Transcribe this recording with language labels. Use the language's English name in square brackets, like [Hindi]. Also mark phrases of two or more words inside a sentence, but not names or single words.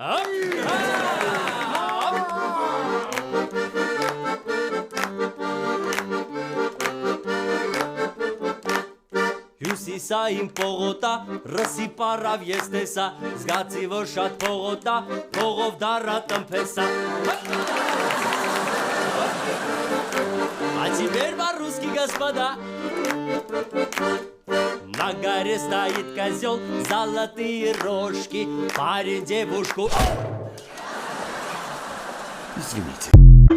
[Armenian] Հյուսիսային պողոտա, ռսի պարավ ես տեսա, զգացի, որ շատ պողոտա, փողով դառա տնփեսա։ [Russian] А теперь по-русски, господа. На горе стоит козел, золотые рожки, парень девушку. Извините.